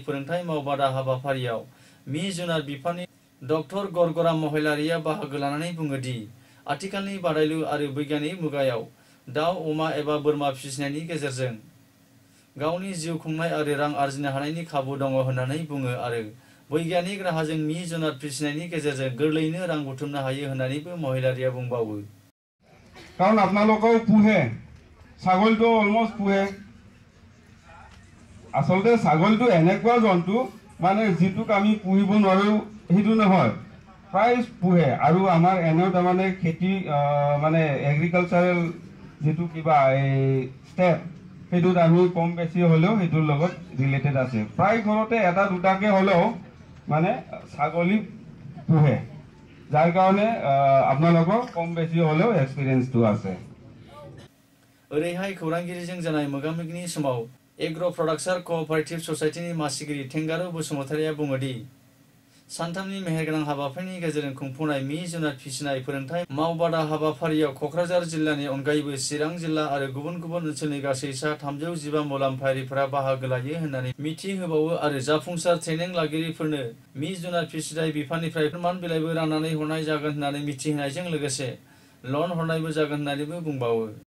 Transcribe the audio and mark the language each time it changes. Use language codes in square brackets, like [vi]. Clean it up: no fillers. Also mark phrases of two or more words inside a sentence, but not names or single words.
[brx] फोरोंथाय मावबादा हाबाफारियाव मि जुनार बिफाननि डक्टर गरगरा महिलारिया बाहागो लानानै बुङो दि आथिखालनि बादायलु आरो बैज्ञानिक मुगायाव दाउ, अमा एबा बोरमा फिसिनायनि गेजेरजों गावनि जिउ खुंनाय आरो रां आरजिनो हानायनि खाबु दङ होननानै बुङो आरो बैज्ञानिक राहाजों मि जुनार फिसिनायनि गेजेरजों गोरलैयैनो रां बुथुमनो हायो होननानैबो महिलारिया बुंबावो। [as] কাৰণ আপোনালোকেও পোহে, ছাগলীটো অলমষ্ট পোহে। আচলতে ছাগলীটো এনেকুৱা জন্তু মানে যিটোক আমি পুহিব নোৱাৰোঁ সেইটো নহয়, প্ৰায় পোহে। আৰু আমাৰ এনেও তাৰমানে খেতি মানে এগ্ৰিকালচাৰেল যিটো কিবা এই ষ্টেপ সেইটোত আমি কম বেছি হ'লেও সেইটোৰ লগত ৰিলেটেড আছে। প্ৰায় ঘৰতে এটা দুটাকৈ হ'লেও মানে ছাগলী পোহে, যাৰ কাৰণে আপোনালোকৰ কম বেছি হ'লেও এক্সপিৰিয়েঞ্চটো আছে। [brx] ओरैहाय खौरांगिरिजों जानाय मोगा-मोगिनि समाव एग्र' प्रडाक्सन क'अपारेटिभ ससाइटिनि मासिगिरि थेंगारु बसुमतारिया बुङोदि सानथामनि मेहेरगोनां हाबाफारिनि गेजेरजों खुंफुंनाय मि जुनार फिसिनाय फोरोंथाय मावबादा हाबाफारियाव क'क्राझार जिल्लानि अनगायैबो चिरां जिल्ला आरो गुबुन गुबुन ओनसोलनि गासै सा 315 मुलाम्फायारिफोरा बाहागो लायो होननानै मिथिहोबावो आरो जाफुंसार ट्रेनिं लागिरिफोरनो मि जुनार फिसिनाय बिफाननिफ्राय फोरमान बिलाइबो राननानै हरनाय जागोन होननानै मिथिहोनायजों लोगोसे लन हरनायबो जागोन होननानैबो बुंबावो।